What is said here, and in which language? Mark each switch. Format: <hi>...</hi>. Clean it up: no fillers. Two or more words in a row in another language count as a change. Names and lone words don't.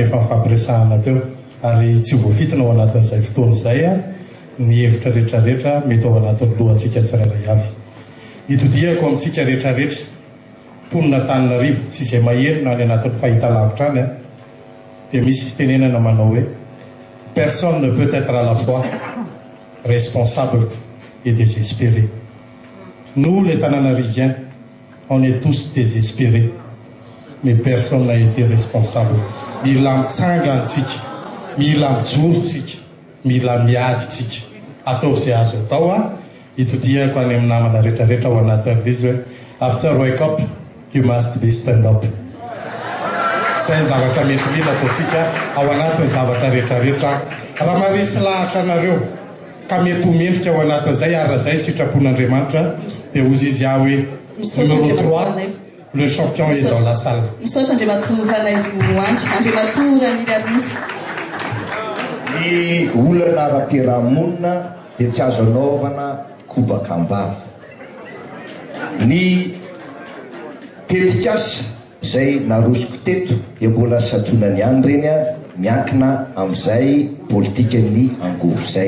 <mg>efa mifampiresahana teo ary tsy voafitona ao anatin'izay fotoana izay ny hevitra rehetrarehetra mety ao anatin'ny lohantsika tsirairay avy itodiako amintsika rehetrarehetra mponina Antananarivo tsy izay maherina any anatin'ny fahitalavitra any dia misy fitenenana manao hoe</mg> <fr>personne ne peut être à la fois responsable et désespéré. Nous les Tananariviens on est tous désespérés mais personne n'a été responsable.</fr> <mg>Mila mitsangantsika mila mijorotsika mila miaditsika atao izay azo atao itodiako any amin'ny namana rehetrarehetra ao anatin'izy hoe</mg> <en>after wake up you must be stand up.</en> <mg>Izay zavatra mety mila ataontsika ao anatin'ny zavatra rehetrarehetra raha marisy lahatra anareo ka mety ho mendrika ao anatin'izay ary zay sitrapon'Andriamanitra dia ozy izy hoe</mg> <fr>numéro 3 le champion est dans la salle.</fr> <mg>Misaotra Andriamatoa Ranay Voandry. Andriamatoa Raniry Arnosy. Ny olana ara-piarahamonina dia tsy azo anaovana kobaka ambava. Ny tetikasa izay narosoko teto dia mbola satonany ihany reny miankina amin'izay politikan'ny angovo izay.</mg>